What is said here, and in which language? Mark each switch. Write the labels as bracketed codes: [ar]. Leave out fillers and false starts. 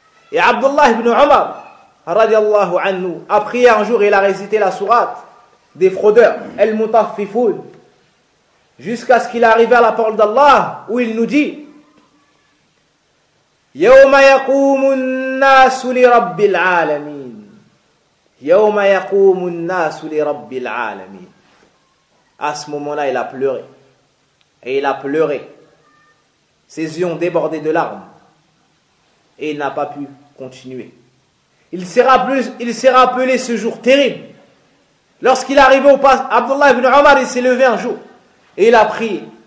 [fr] Et Abdullah ibn Omar, radiallahu anhu, a prié un jour, il a récité la sourate des fraudeurs, Al-Mutaffifun, jusqu'à ce qu'il arrive à la parole d'Allah, où il nous dit: [ar] يوم يقوم الناس لرب العالمين. يوم يقوم الناس لرب العالمين. [fr] À ce moment-là, il a pleuré. Et il a pleuré. Ses yeux ont débordé de larmes. Et il n'a pas pu continuer. Il s'est rappelé ce jour terrible. Lorsqu'il est arrivé au passage, Abdullah ibn Omar, il s'est levé un jour. Et il a prié.